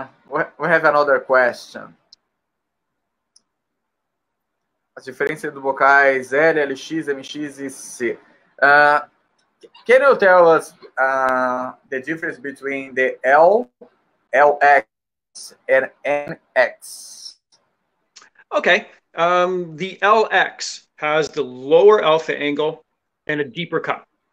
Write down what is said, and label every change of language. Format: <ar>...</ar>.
<en>We have another question.</en> <pt>As diferenças do BOCAIS L, LX, MX e C.</pt> <en>Can you tell us the difference between the L, LX, and NX? Okay. The LX has the lower alpha angle and a deeper cup.</en>